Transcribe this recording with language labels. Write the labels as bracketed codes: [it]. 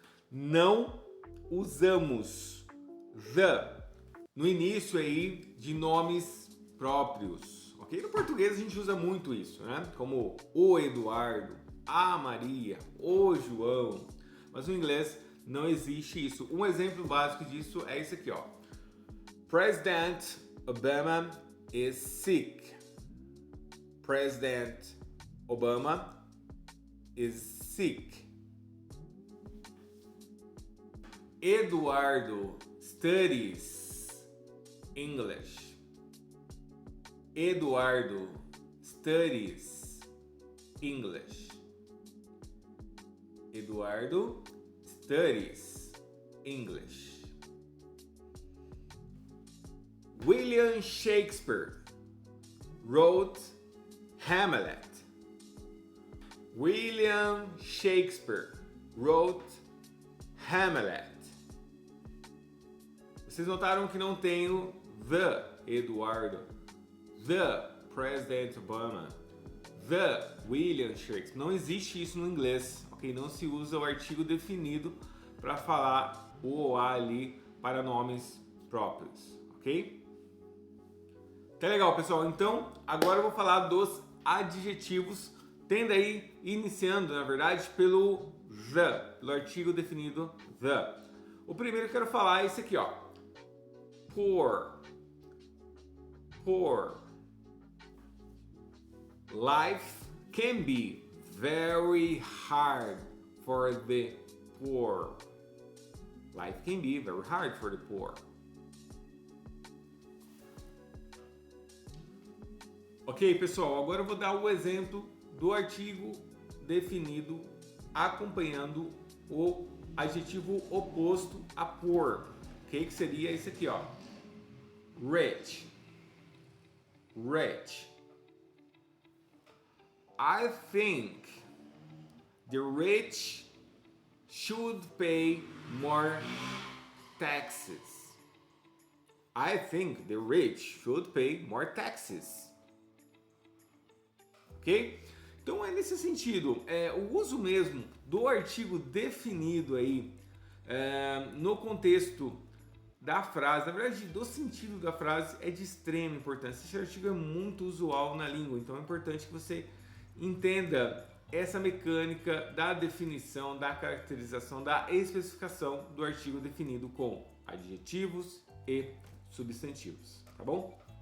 [pt] Não usamos the no início aí de nomes próprios, ok? No português a gente usa muito isso, né? Como o Eduardo, a Maria, o João. mas no inglês não existe isso. Um exemplo básico disso é esse aqui, ó. [en] President Obama is sick. President Obama is sick. Eduardo studies English. Eduardo studies English. Eduardo studies English. William Shakespeare wrote Hamlet. William Shakespeare wrote Hamlet. [pt] Vocês notaram que não tem o the Eduardo, the President Obama, the William Shakespeare. Não existe isso no inglês, ok? Não se usa o artigo definido para falar o ou a ali para nomes próprios, ok? Tá legal, pessoal? Então, agora eu vou falar dos adjetivos, tendo aí, iniciando, na verdade, pelo artigo definido the. O primeiro que eu quero falar é esse aqui, ó. [en] Poor. Poor. Life can be very hard for the poor. Life can be very hard for the poor. [pt] Ok, pessoal, agora eu vou dar o exemplo do artigo definido acompanhando o adjetivo oposto a poor, ok? Que seria esse aqui, ó. Rich. Rich. [en] I think the rich should pay more taxes. I think the rich should pay more taxes. Ok? [pt] Então é nesse sentido, o uso mesmo do artigo definido aí no contexto da frase, na verdade do sentido da frase, é de extrema importância. Esse artigo é muito usual na língua, então é importante que você entenda essa mecânica da definição, da caracterização, da especificação do artigo definido com adjetivos e substantivos, tá bom?